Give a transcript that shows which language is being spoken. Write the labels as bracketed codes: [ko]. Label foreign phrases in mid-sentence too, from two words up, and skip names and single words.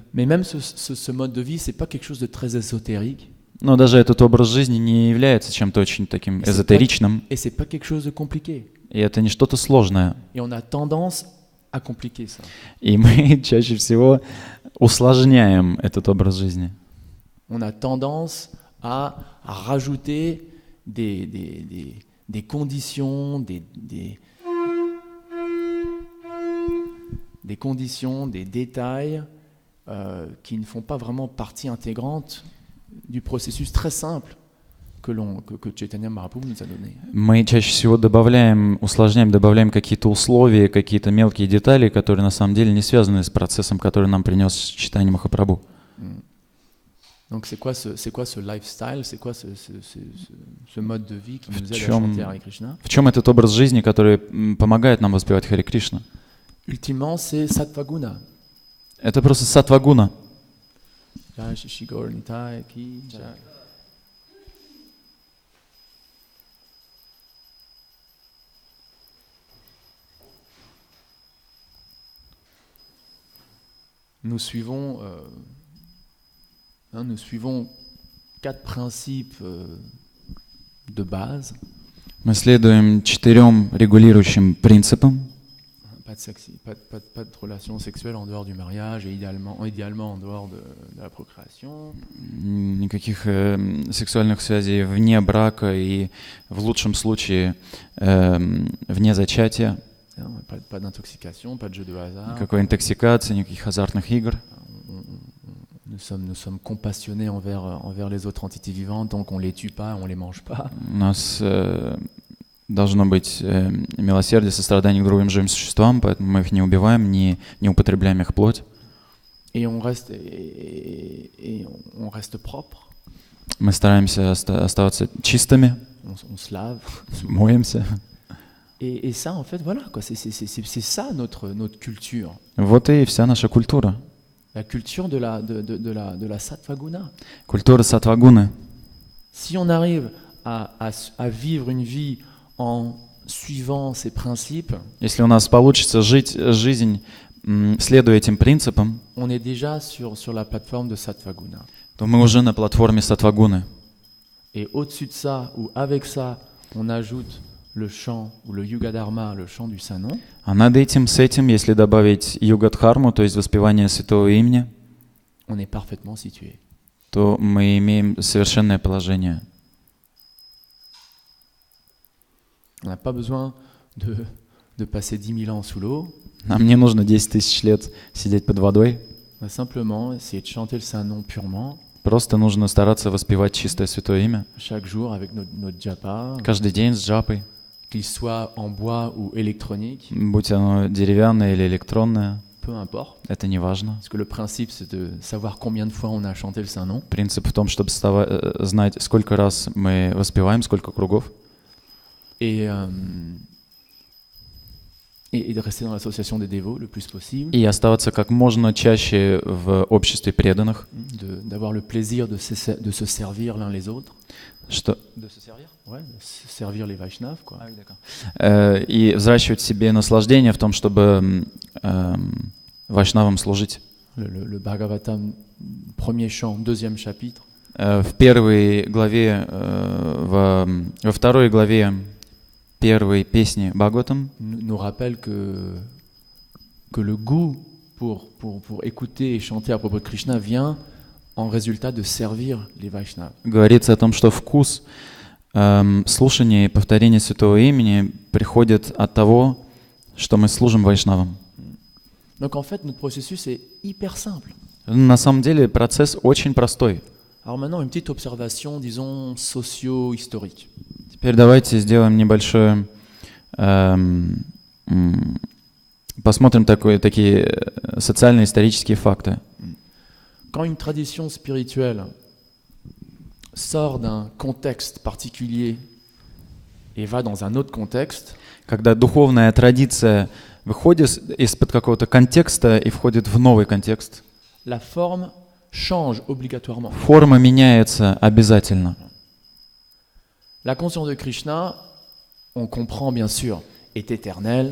[fr] Mais même ce mode de vie, c'est pas quelque chose de très ésotérique. [ru] Но даже этот образ жизни не является чем-то очень таким эзотеричным, [fr] Et c'est pas quelque chose de compliqué. [ru] и это не что-то сложное. [fr] Et on a tendance à compliquer ça. [ru] И мы чаще всего усложняем этот образ жизни. [fr] On a tendance à rajouter des conditions, des conditions, des détails qui ne font pas vraiment partie intégrante du processus très simple que Chaitanya Mahaprabhu nous a donné. [ru] Мы чаще всего усложняем, добавляем какие-то условия, какие-то мелкие детали, которые на самом деле не связаны с процессом, который нам принес Чайтанья Махапрабху. [fr] Donc c'est quoi ce lifestyle, c'est quoi ce mode de vie qui nous aide à chanter Hare Krishna? [ru] В чем этот образ жизни, который помогает нам воспевать Харе Кришна? [fr] Ultimement, c'est [sa] सत्त्व गुण. [ru] Это просто саттва-гуна. [hi] जय श्री गौर निताई की जय. [fr] Nous suivons 4 principes de base. [ru] Мы следуем 4 регулирующим принципам. [fr] Pas de relation sexuelle en dehors du mariage et idéalement en dehors de la procréation. [ru] Никаких сексуальных связей вне брака и в лучшем случае вне зачатия. [fr] Pas d'intoxication, pas de jeu de hasard. [ru] Никакой интоксикации, никаких азартных игр. [fr] Nous sommes compassionnés envers les autres entités vivantes, donc on les tue pas, on les mange pas. [ru] У нас должно быть милосердие, сострадание к другим живым существам, поэтому мы их не убиваем, не употребляем их плоть. [fr] Et on reste propre. [ru] Мы стараемся оставаться чистыми, [fr] On se lave. [ru] моемся. [fr] Et ça, en fait, voilà, quoi, c'est ça notre culture. [ru] Вот и вся наша культура. [fr] La culture de la [sa] सत्त्व गुण. [ru] Культура саттва-гуны. [fr] Si on arrive à vivre une vie en suivant ces principes, [ru] Если у нас получится жить жизнь, следуя этим принципам, [fr] on est déjà sur la plateforme de Sattvaguna. [ru] то мы уже на платформе саттвагуны. [fr] Et au-dessus de ça, ou avec ça, on ajoute le chant ou le [sa] युग धर्म, [fr] le chant du Saint-Nom. [ru] А над этим, с этим, если добавить югадхарму, то есть воспевание святого имени, [fr] On est parfaitement situé. [ru] то мы имеем совершенное положение. [fr] On n'a pas besoin de passer 10 000 ans sous l'eau. [ru] Нам не нужно 10 тысяч лет сидеть под водой. [fr] On va simplement essayer de chanter le Saint-Nom purement, [ru] Просто нужно стараться воспевать чистое святое имя. [fr] chaque jour avec notre japa, [ru] Каждый день с джапой, [fr] qu'il soit en bois ou électronique, [ru] будь оно деревянное или электронное, [fr] peu importe. [ru] это не важно. [fr] Parce que le principe, c'est de savoir combien de fois on a chanté le Saint-Nom. [ru] Принцип в том, чтобы знать, сколько раз мы воспеваем, сколько кругов, [fr] Et de rester dans l'association des dévots le plus possible, [ru] и оставаться как можно чаще в обществе преданных, [fr] d'avoir le plaisir de se servir l'un les autres. [ru] что [fr] Ouais, de se servir les Vaishnavas, quoi. [ru] и взращивать в себе наслаждение в том, чтобы вайшнавам служить. [fr] Le Bhagavatam, premier chant, deuxième chapitre, [ru] В первой главе, во второй главе первой песни Бхагаватам [fr] nous rappelle que le goût pour écouter et chanter à propos de Krishna vient en résultat de servir les Vaishnavas. [ru] говорится о том, что вкус слушания и повторения святого имени приходит от того, что мы служим вайшнавам. [fr] Donc en fait, notre processus est hyper simple. [ru] На самом деле процесс очень простой. [fr] Alors maintenant, une petite observation, disons, socio-historique. [ru] Теперь давайте сделаем небольшое, посмотрим такие социально-исторические факты. [fr] Quand une tradition spirituelle sort d'un contexte particulier et va dans un autre contexte, [ru] Когда духовная традиция выходит из-под какого-то контекста и входит в новый контекст, [fr] la forme change obligatoirement. [ru] форма меняется обязательно. [fr] La conscience de Krishna, on comprend bien sûr, est éternelle.